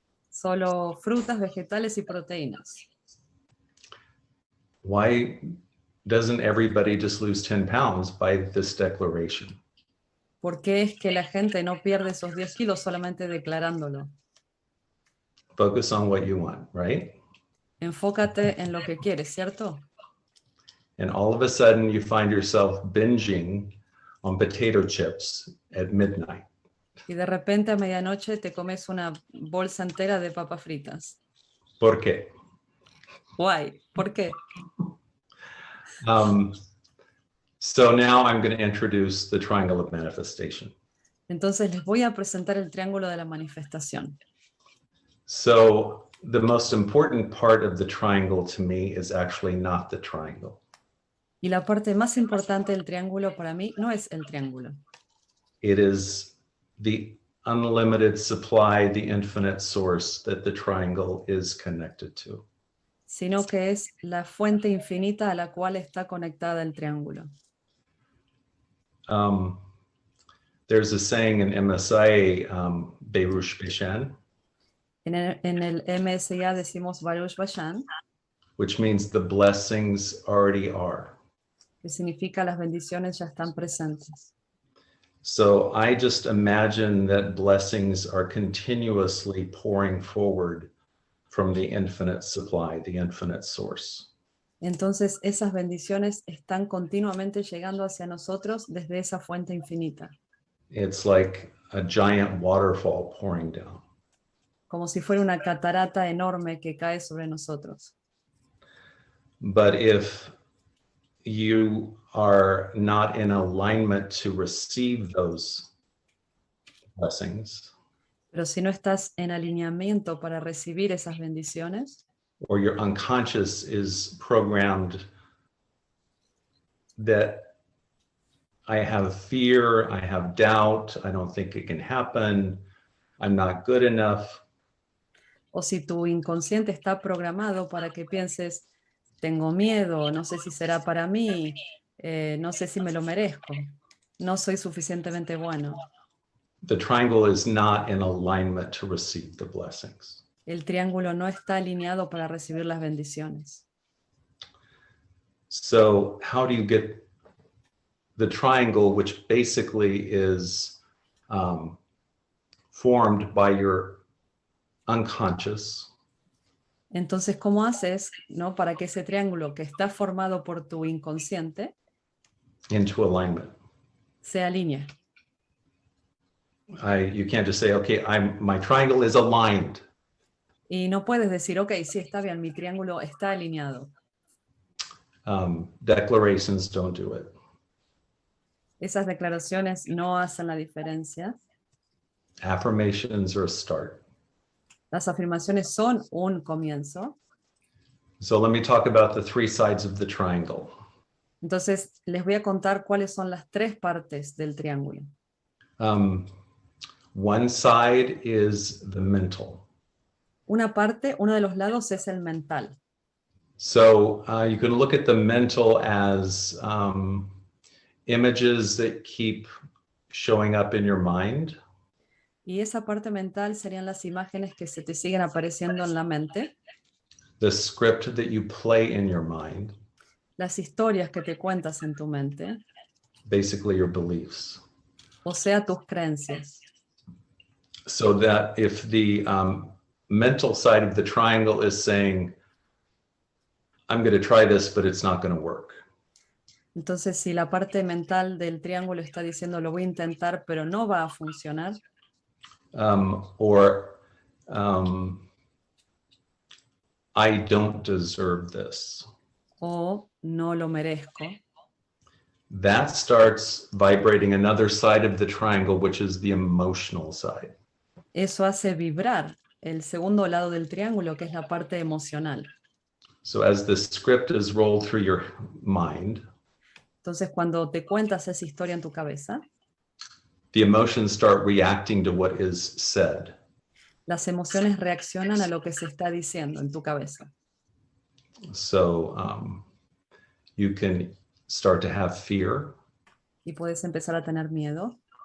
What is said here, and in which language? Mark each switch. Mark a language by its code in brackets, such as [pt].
[es] Solo frutas, vegetales y proteínas. [en] Why doesn't everybody just lose 10 pounds by this declaration? [es] ¿Por qué es que la gente no pierde esos 10 kilos solamente declarándolo? [en] Focus on what you want, right? [es] Enfócate en lo que quieres, ¿cierto? [en] And all of a sudden you find yourself binging on potato chips at midnight. [es] Y de repente a medianoche te comes una bolsa entera de papas fritas. ¿Por qué? [en] Why? [es] ¿Por qué? [en] So now I'm going to introduce the triangle of manifestation. [es] Entonces les voy a presentar el triángulo de la manifestación. [en] So the most important part of the triangle to me is actually not the triangle. [es] Y la parte más importante del triángulo para mí no es el triángulo. [en] It is the unlimited supply, the infinite source that the triangle is connected to. [es] Sino que es la fuente infinita a la cual está conectada el triángulo. [en] There's a saying in MSIA, Berush Bishan, [es] En el MSIA decimos Baruch Bashan, [en] which means the blessings already are. [es] que significa las bendiciones ya están presentes. [en] So I just imagine that blessings are continuously pouring forward from the infinite supply, the infinite source. [es] Entonces esas bendiciones están continuamente llegando hacia nosotros desde esa fuente infinita. [en] It's like a giant waterfall pouring down. [es] Como si fuera una catarata enorme que cae sobre nosotros. [en] But if you are not in alignment to receive those blessings, [es] Pero si no estás en alineamiento para recibir esas bendiciones, [en] or your unconscious is programmed that I have fear, I have doubt, I don't think it can happen, I'm not good enough, [es] o si tu inconsciente está programado para que pienses, tengo miedo, no sé si será para mí, no sé si me lo merezco, no soy suficientemente bueno. [en] the triangle is not in alignment to receive the blessings. [es] El triángulo no está alineado para recibir las bendiciones. [en] So how do you get the triangle, which basically is formed by your unconscious, [es] Entonces, ¿cómo haces, no, para que ese triángulo que está formado por tu inconsciente [en] into alignment? [es] se alinee? [en] You can't just say, okay, my triangle is aligned. [es] Y no puedes decir, ok, sí, está bien, mi triángulo está alineado. [en] Declarations don't do it. [es] Esas declaraciones no hacen la diferencia. [en] Affirmations are a start. [es] Las afirmaciones son un comienzo. [en] So let me talk about the three sides of the triangle. [es] Entonces, les voy a contar cuáles son las tres partes del triángulo. [en] One side is the mental. [es] Una parte, uno de los lados es el mental. [en] So you can look at the mental as images that keep showing up in your mind. [es] Y esa parte mental serían las imágenes que se te siguen apareciendo en la mente, [en] The script that you play in your mind, [es] las historias que te cuentas en tu mente, [en] basically your beliefs. [es] o sea, tus creencias. [en] So that if the mental side of the triangle is saying, I'm going to try this, but it's not going to work. [es] Entonces, si la parte mental del triángulo está diciendo, lo voy a intentar, pero no va a funcionar, [en] Or I don't deserve this. [es] o no lo merezco, [en] That starts vibrating another side of the triangle, which is the emotional side. [es] eso hace vibrar el segundo lado del triángulo, que es la parte emocional. [en] So as the script is rolled through your mind, [es] Entonces, cuando te cuentas esa historia en tu cabeza, [en] the emotions start reacting to what is said. [es] las emociones reaccionan a lo que se está diciendo en tu cabeza. [en] So you can start to have fear. [es] Y puedes empezar a tener miedo.